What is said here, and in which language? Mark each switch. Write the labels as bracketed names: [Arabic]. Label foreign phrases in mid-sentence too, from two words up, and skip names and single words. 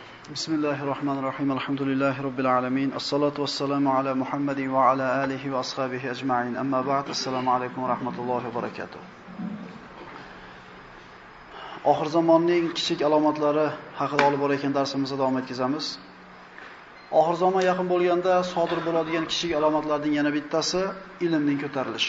[Arabic] بسم الله الرحمن الرحيم. الحمد لله رب العالمين. الصلاة والسلام على محمد وعلى آله وأصحابه أجمعين. أما بعد. السلام عليكم ورحمة الله وبركاته. [Uzbek] Oxir zamonning kichik alomatlari haqida olib borayotgan darsimizni davom etkazamiz. Oxir zamon yaqin bo'lganda sodir bo'ladigan kichik alomatlarning yana bittasi ilmning ko'tarilishi.